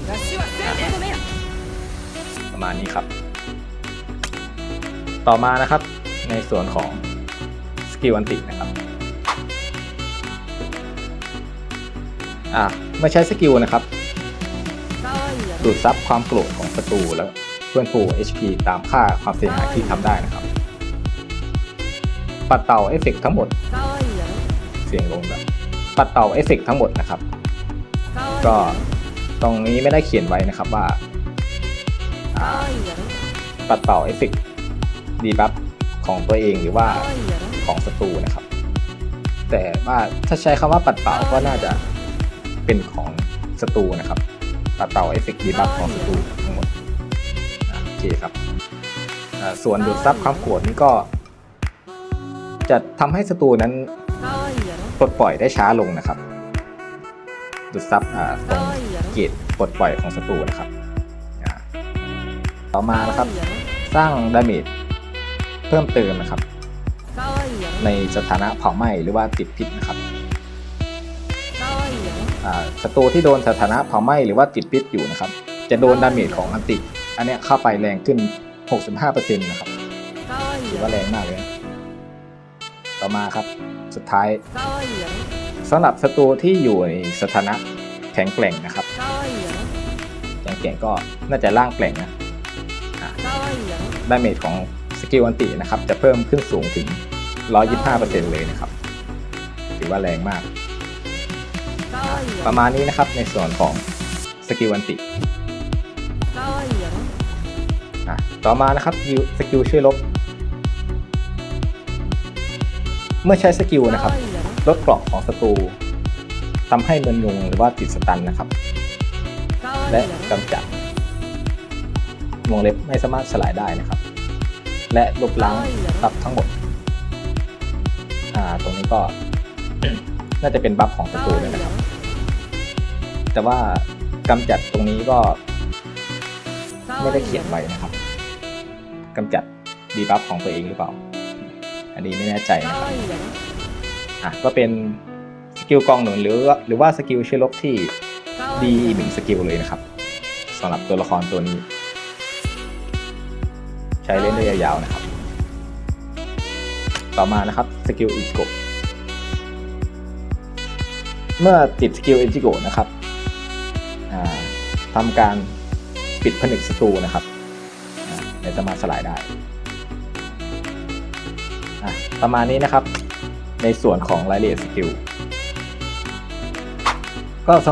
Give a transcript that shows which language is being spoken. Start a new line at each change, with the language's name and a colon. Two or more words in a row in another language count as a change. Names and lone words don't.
Thai: ประมาณนี้ครับต่อมานะครับในส่วนของสกิลอันตินะครับเมื่อใช้สกิลนะครับดูดซับความโกรธของศัตรูแล้วเพื่อนฟู HP ตามค่าความเสียหายที่ทำได้นะครับปัดเป่าเอฟเฟกต์ทั้งหมด
Japanese: かわいいやろ
Thai: เสียงลงแบบปัดเป่าเอฟเฟกต์ทั้งหมดนะครับ
Japanese: かわいい
Thai: ก็
Japanese: やろ
Thai: ตรงนี้ไม่ได้เขียนไว้นะครับว่า
Japanese: かわいいやろ
Thai: ปัดเป่าเอฟเฟกต์ดีบัฟของตัวเองหรือว่า
Japanese: かわいいやろ
Thai: ของศัตรูนะครับ แต่ว่าถ้าใช้คำว่าปัดเป่าก็น่าจะเป็นของศัตรูนะครับ ปัดเป่าเอฟเฟกต์ดีบัฟของศัตรูทั้งหมดโอเคครับส่วนดูดซับความโกรธนี่ก็ จะทำให้ศัตรูนั้น
Japanese: かわいいやろ
Thai: ปลดปล่อยได้ช้าลงนะครับ ดูดซับตรง
Japanese: かわいいやろ
Thai: เกรดปลดปล่อยของศัตรูนะครับต่อมานะครับ
Japanese: かわいいやろ
Thai: สร้างดาเมจเพิ่มเติมนะครับ
Japanese: かわいいやろ
Thai: ในสถานะเผาไหม้หรือว่าติดพิษนะครับ
Japanese: かわいいやろ
Thai: ศัตรูที่โดนสถานะเผาไหม้หรือว่าติดพิษอยู่นะครับ จะโดนดาเมจของอันติอันเนี้ยเข้าไปแรงขึ้น 65% นะครับ
Japanese: かわいい
Thai: ถือ
Japanese: やろ
Thai: ว่าแรงมากเลยนะต่อมาครับสุดท้าย
Japanese: かわいいやろ
Thai: สำหรับศัตรูที่อยู่ในสถานะแข็งแกร่งนะครับ
Japanese: かわいいやろ
Thai: แข็งแกร่งก็น่าจะร่างแกร่งนะ
Japanese: かわいいやろ
Thai: ดาเมจของสกิลอันตินะครับจะเพิ่มขึ้นสูงถึง 125% เลยนะครับถือว่าแรงมาก
Japanese: かわいいや
Thai: ป
Japanese: ろ
Thai: ระมาณนี้นะครับในส่วนของสกิลอันติ
Japanese: かわいいやろ
Thai: ต่อมานะครับสกิลช่วยลบเมื่อใช้สกิลนะครับ
Japanese: かわいいやろ
Thai: ลดเกราะของศัตรูทำให้มึนงงหรือว่าติดสตันนะครับ
Japanese: かわいい
Thai: และ
Japanese: やろ
Thai: กำจัดวงเล็บไม่สามารถสลายได้นะครับ และลบล้างบัฟทั้งหมดตรงนี้ก็ น่าจะเป็นบัฟของศั
Japanese: か
Thai: ตรู
Japanese: わい
Thai: ด้วย
Japanese: い
Thai: นะค
Japanese: や
Thai: รับ
Japanese: ろ
Thai: แต่ว่ากำจัดตรงนี้ก็ไม่ได้เขียนไว้นะครับกำจัดดีบัฟของตัวเองหรือเปล่า อันนี้ไม่แน่ใจนะ
Japanese: か
Thai: ครับ
Japanese: わいいやろ
Thai: ก็เป็นสกิลกองหนุนหรือว่าสกิลช่วยลบที่
Japanese: かわい
Thai: ดี
Japanese: い
Thai: อี
Japanese: や
Thai: กหนึ่งสกิลเลยนะครับสำหรับตัวละครตัวนี้ ใช้เล่นได้ยาวๆนะครับ ต่อมานะครับสกิลอิจิโกะเมื่อติดสกิลอิจิโกะนะครับทำการปิดผนึกศัตรูนะครับไม่สามารถสลายได้ประมาณนี้นะครับในส่วนของรายละเอียดสกิลก็สำห